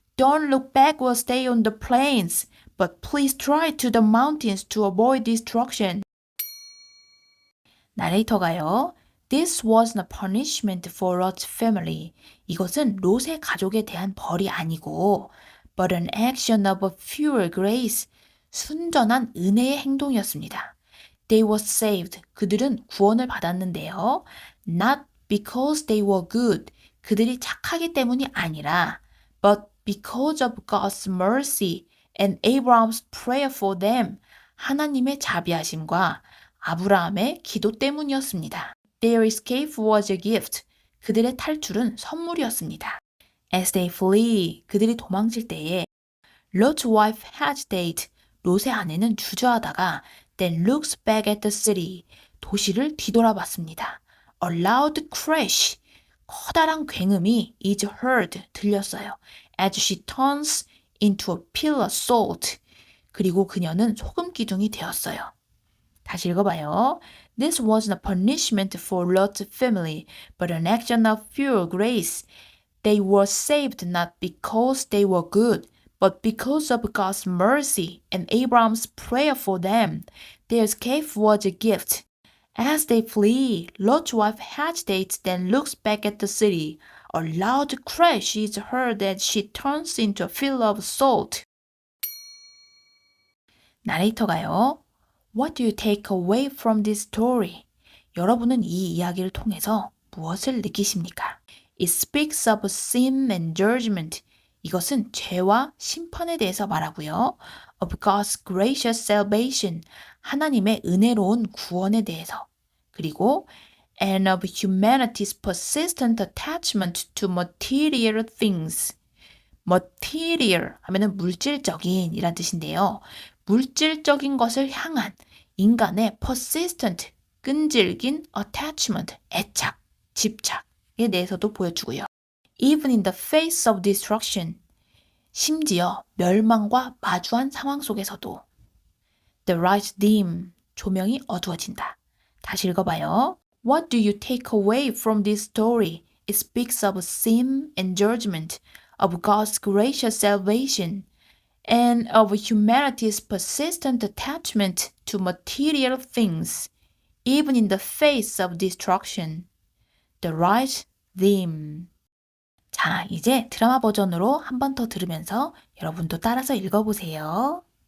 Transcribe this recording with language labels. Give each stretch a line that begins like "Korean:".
English: Don't look back or stay on the plains, but please try to the mountains to avoid destruction.
Korean: 나레이터가요.
English: This wasn't a punishment for Lot's family.
Korean: 이것은 롯의 가족에 대한 벌이 아니고
English: but an action of a pure grace.
Korean: 순전한 은혜의 행동이었습니다.
English: They were saved.
Korean: 그들은 구원을 받았는데요.
English: Not because they were good.
Korean: 그들이 착하기 때문이 아니라
English: but because of God's mercy and Abraham's prayer for them.
Korean: 하나님의 자비하심과 아브라함의 기도 때문이었습니다.
English: Their escape was a gift.
Korean: 그들의 탈출은 선물이었습니다.
English: As they flee,
Korean: 그들이 도망칠 때에
English: Lot's wife hesitated.
Korean: 롯의 아내는 주저하다가
English: then looks back at the city.
Korean: 도시를 뒤돌아봤습니다.
English: A loud crash.
Korean: 커다란 굉음이
English: is heard.
Korean: 들렸어요. As she turns into a pillar of salt. 그리고 그녀는 소금 기둥이 되었어요. 다시 읽어봐요.
English: This wasn't a punishment for Lot's family, but an action of pure grace. They were saved not because they were good, but because of God's mercy and Abraham's prayer for them. Their escape was a gift. As they flee, Lot's wife hesitates, then looks back at the city. A loud crash is heard as she turns into a field of salt.
Korean: 나레이터가요.
English: What do you take away from this story?
Korean: 여러분은 이 이야기를 통해서 무엇을 느끼십니까?
English: It speaks of sin and judgment.
Korean: 이것은 죄와 심판에 대해서 말하고요.
English: Of God's gracious salvation.
Korean: 하나님의 은혜로운 구원에 대해서. 그리고
English: and of humanity's persistent attachment to material things.
Korean: material 하면은 물질적인 이란 뜻인데요. 물질적인 것을 향한 인간의 persistent, 끈질긴 attachment, 애착, 집착에 대해서도 보여주고요.
English: Even in the face of destruction,
Korean: 심지어 멸망과 마주한 상황 속에서도
English: The light dim,
Korean: 조명이 어두워진다. 다시 읽어봐요.
English: What do you take away from this story? It speaks of sin and judgment, of God's gracious salvation, and of humanity's persistent attachment to material things, even in the face of destruction. The light dim.
Korean: 자, 이제 드라마 버전으로 한 번 더 들으면서 여러분도 따라서 읽어보세요.